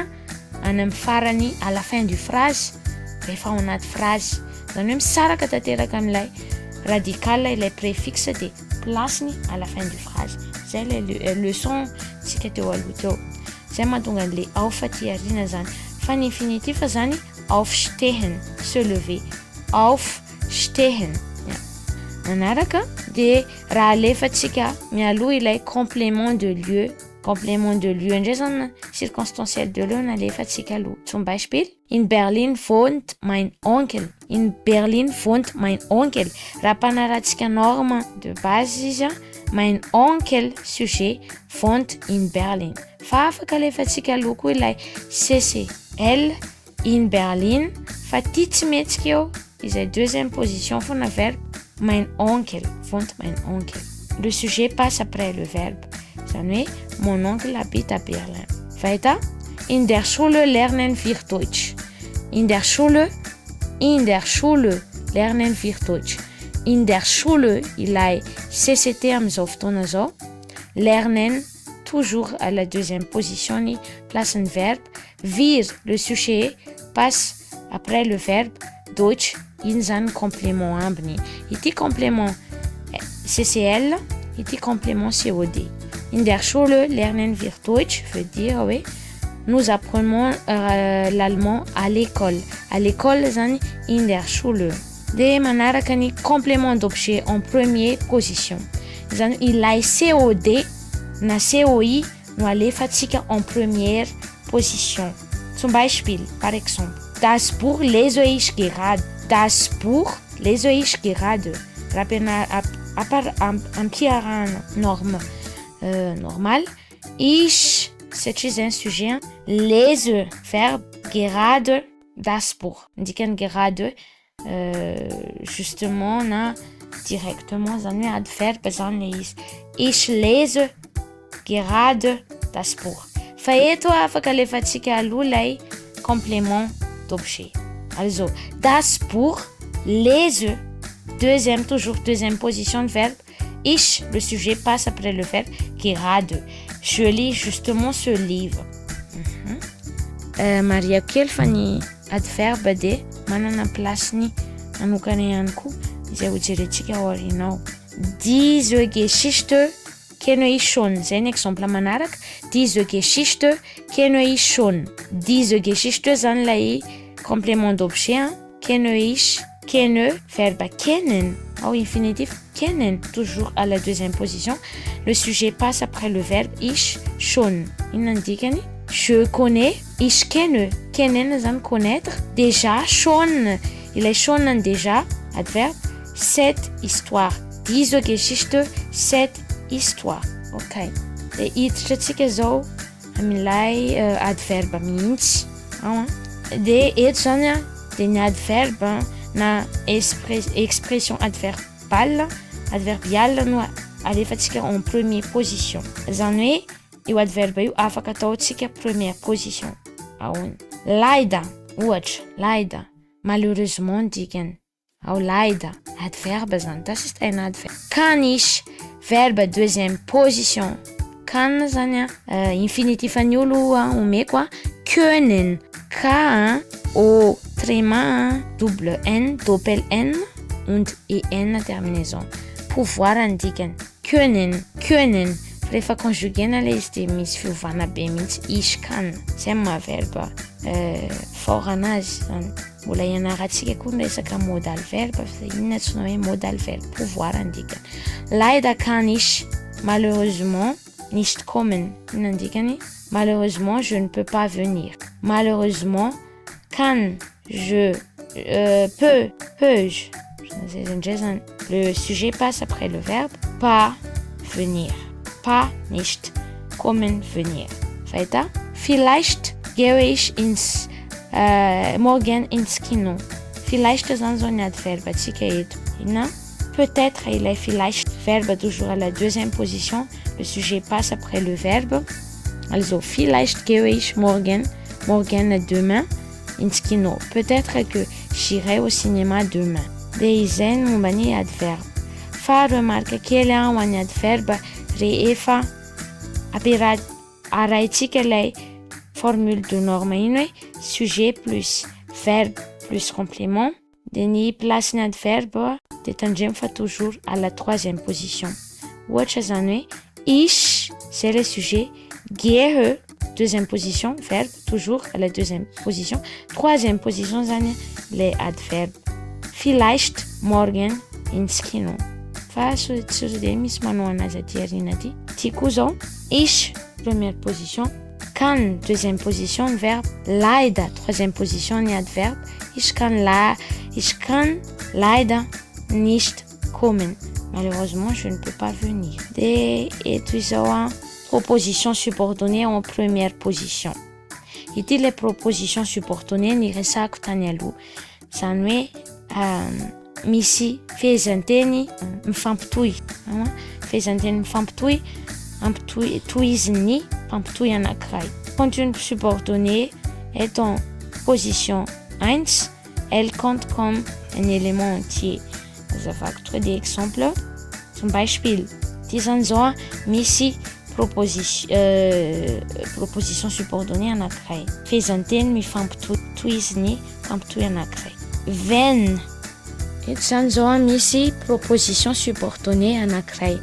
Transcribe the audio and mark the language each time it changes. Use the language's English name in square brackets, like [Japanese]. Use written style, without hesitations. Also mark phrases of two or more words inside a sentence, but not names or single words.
[Malagasy] any amin'ny farany [French] à la fin du phrase [Malagasy] rehefa ao anaty phrase zany hoe misaraka tanteraka amin'ilay radical ilay préfixe de placeny [French] à la fin du phrase [Malagasy] zay [French] le leçon [Malagasy] tsika teo aloha teo zay mahatonga an'le auf aty arina zany fa ny infinitif zany aufstehen [French] se lever [Malagasy] aufstehen manaraka de raha alefatsika mialoha ilay [French] complément de lieu [Malagasy] indray zany [French] circonstanciel de lieu [Malagasy] nalefatsika aloha. [German] Zum Beispiel in Berlin wohnt mein Onkel [Malagasy] raha mpanaratsika [French] norme de base [Malagasy] izy [German] mein Onkel [Malagasy] sujet [German] wohnt in Berlin [Malagasy] fa afaka alefatsika aloha koa ilay CCL [German] in Berlin [Malagasy] fa ty tsy metsika eo izay [French] deuxième position [Malagasy] fona verbe [German] mein Onkel wohnt mein Onkel [French] le sujet passe après le verbe [Malagasy] zany hoe [French] mon oncle habite à Berlin. [Malagasy] Weiter. [German] In der Schule lernen wir Deutsch. In der Schule lernen wir Deutsch. In der Schule [Malagasy] ilay CCT am'izao fotoana zao lernen [French] toujours à la deuxième position [Malagasy] ny place ny verbe wir [French] le sujet passe après le verbe [Malagasy] Deutsch iny zany complément ambiny ity complément CCL ity complément COD. [German] In der Schule lernen wir Deutsch [French] veut dire oui nous apprenons l'allemand à l'école. À l'école [German] zany in der Schule. [Malagasy] De manaraka ny [French] complément d'objet en première position. [Malagasy] Zany ilay COD na COI no alefatsika [French] en première position. [German] Zum Beispiel, [French] par exemple, [German] das Buch lese ich gerade. Das Buch lese ich gerade. [Malagasy] Ampiarahana norme normal. [German] Ich, [French] c'est un sujet. Lese, verbe, [German] gerade, das Buch. [French] Indiquant gerade, justement, na directement, [Malagasy] zany hoe adverbe zany le izy. [German] Ich lese gerade das Buch. [Malagasy] Fa eto afaka alefatsika aloha lay [French] complément d'objet. [German] Also, das Buch lese [French] toujours deuxième position de verbe. Ich, le sujet passe après le verbe. [German] Gerade. [French] Je lis justement ce livre. [Malagasy] Maria kely fa ny adverbe dia manana plasiny manokana ihany koa izay hojerentsika ao aorianao. [German] Diese Geschichte kenne ich schon. [Malagasy] Zay ny exemple manaraka. [German] Diese Geschichte kenne ich schon. Diese Geschichte [Malagasy] zany lay [French] complément d'objet. [German] Kenne ich, kenne, [French] verbe kennen. Au infinitif, kennen, toujours à la deuxième position. Le sujet passe après le verbe [German] ich, schon. [Malagasy] Inandikany, [French] je connais, [German] ich kenne. [French] Kennen zany connaître. Déjà, schon. Il est schon déjà, adverbe. Cette histoire. [German] Diese Geschichte, [French] cette histoire. Ok. [Malagasy] De hiditra antsika zao amin'ilay adverbe mihitsy. De eto zany de ny adverbe na [French] expression adverbiale [Malagasy] no alefantsika [French] en première position. [Malagasy] Zany hoe io adverbe io afaka ataontsika [French] première position. [Malagasy] Ahony. Leider, ohatra, leider. [French] Malheureusement dikany. [Malagasy] Ao leider, adverbe zany. [German] Das ist ein Adverb. Kann ich, [French] verbe deuxième position. [Malagasy] Kann zany infinitif an'ny olo omeko können. [German] K, O, [French] tréma, double N, [German] doppel N und EN terminaison. Pouvoir andikany. Können, können. [Malagasy] Rehefa conjuguena le izy de misy fiovana be mihitsy. [German] Ich kann. [Malagasy] Zay mahaverbe fort anazy zany. Mbola ianarantsika koa ny resaka modal verbe. Inona antsoina hoe modal verbe. [French] Pouvoir andikany. [German] Leider kann ich malheureusement nicht kommen. [Malagasy] Inona andikany? [French] Malheureusement, je ne peux pas venir. Malheureusement, kann je peux-je. Le sujet passe après le verbe pas venir. Pas, [German] nicht, kommen, venir. Weiter. Vielleicht gehe ich morgen ins Kino. Vielleicht ist so ein Adverbe. [French] Peut-être il est vielleicht. Verbe toujours à la deuxième position. Le sujet passe après le verbe. [German] Also, vielleicht gehe ich morgen demain ins Kino. [French] Peut-être que j'irai au cinéma demain. [Malagasy] Deisen mombany adverbe. Fa remarque kely ho an'ny adverbe rehefa arahintsika ilay formule de norme iny hoe [French] sujet plus verbe plus complément. [Malagasy] De ny place ny adverbe de tandremo fa [French] toujours à la troisième position. [Malagasy] Ohatra zany hoe ich, [French] c'est le sujet. Gehe, deuxième position, verbe, toujours à la deuxième position. Troisième position, zany les adverbes. [German] Vielleicht morgen ins Kino. [Malagasy] Fa tsy de misy manao anazy aty aoriana aty. Ty koa zao, [German] ich, [French] première position. Kann, deuxième position, verbe. Leider, troisième position, ny adverbe. [German] Ich kann leider nicht kommen. [French] Malheureusement, je ne peux pas venir. Et tout ça, proposition subordonnée en première position. [Malagasy] Ity [French] les propositions subordonnées [Malagasy] ny resako tany aloha. Zany hoe misy fehezanteny mifampitohy. Fehezanteny mifampitohy, tohiziny mifampitohy anankiray. [French] Quand une subordonnée est en position 1, elle compte comme un élément entier. [Malagasy] Azavako tonga de exemple. [German] Zum Beispiel, [Malagasy] ty zany zao misy [French] proposition subordonnée [Malagasy] anankiray. Fehezanteny mifampitohiziny mifampitohy anankiray. Wenn, eto zany zao misy [French] proposition subordonnée [Malagasy] anankiray.